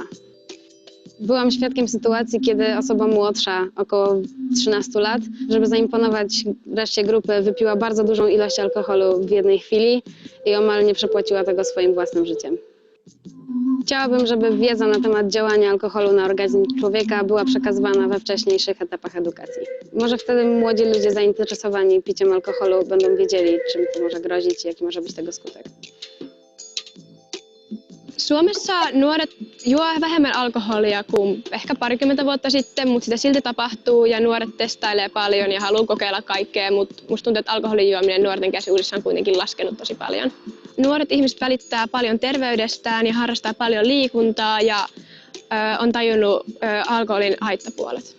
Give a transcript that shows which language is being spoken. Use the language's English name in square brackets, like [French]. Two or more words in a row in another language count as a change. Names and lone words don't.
[Polish] Byłam świadkiem sytuacji, kiedy osoba młodsza, około 13 lat, żeby zaimponować reszcie grupy, wypiła bardzo dużą ilość alkoholu w jednej chwili i omal nie przepłaciła tego swoim własnym życiem. Chciałabym, żeby wiedza na temat działania alkoholu na organizm człowieka była przekazywana we wcześniejszych etapach edukacji. Może wtedy młodzi ludzie zainteresowani piciem alkoholu będą wiedzieli, czym to może grozić i jaki może być tego skutek. [Finnish] Suomessa nuoret juo vähemmän alkoholia kuin ehkä parikymmentä vuotta sitten, mutta sitä silti tapahtuu ja nuoret testailee paljon ja haluaa kokeilla kaikkea, mutta musta tuntuu, että alkoholin juominen nuorten keskuudessa on kuitenkin laskenut tosi paljon. Nuoret ihmiset välittää paljon terveydestään ja harrastaa paljon liikuntaa ja on tajunnut alkoholin haittapuolet.